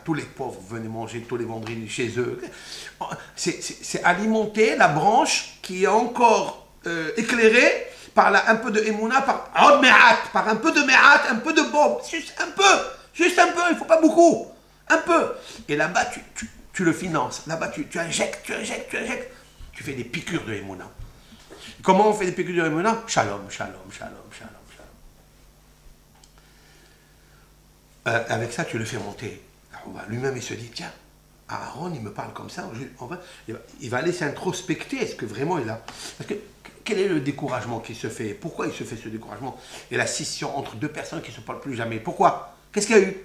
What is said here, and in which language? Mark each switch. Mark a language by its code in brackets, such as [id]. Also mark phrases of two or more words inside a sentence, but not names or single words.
[fr] Tous les pauvres venaient manger tous les vendredis chez eux. C'est alimenter la branche qui est encore éclairée par un peu de Emouna, par un peu de Me'at, un peu de Bob, juste un peu, il ne faut pas beaucoup, un peu. Et là-bas, tu le finances, là-bas, tu injectes, tu fais des piqûres de Emouna. Comment on fait des piqûres de Emouna? [he] שלום, שלום, שלום, שלום, שלום. [fr] Avec ça, tu le fais monter. Lui-même, il se dit, tiens, Aaron, il me parle comme ça, il va aller s'introspecter, est-ce que vraiment il a... Parce que, quel est le découragement qui se fait? Pourquoi il se fait ce découragement? Et la scission entre deux personnes qui ne se parlent plus jamais. Pourquoi? Qu'est-ce qu'il y a eu?